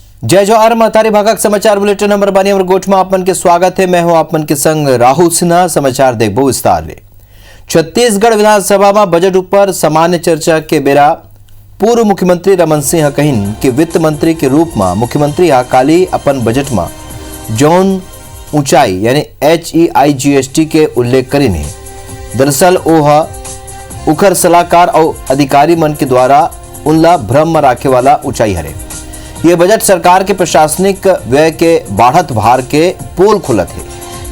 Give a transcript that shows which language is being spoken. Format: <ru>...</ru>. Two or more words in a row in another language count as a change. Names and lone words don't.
<hne>जय जोहार महतारी भागक समाचार बुलेटिन नंबर 12 और गोठ में आपमन के स्वागत है। मैं हूं आपमन के संग राहुल सिन्हा। समाचार देखबो विस्तार ले। छत्तीसगढ़ विधानसभा में बजट ऊपर सामान्य चर्चा के बेरा पूर्व मुख्यमंत्री रमन सिंह कहिन कि वित्त मंत्री के रूप में मुख्यमंत्री काली अपन बजट में जौन ऊंचाई यानी HEIGST के उल्लेख करीने दरअसल ओह उखर सलाहकार और अधिकारी मन के द्वारा उनला भ्रम में राखे वाला ऊंचाई हरे। यह बजट सरकार के प्रशासनिक व्यय के बढ़त भार के पोल खुलत है।</hne>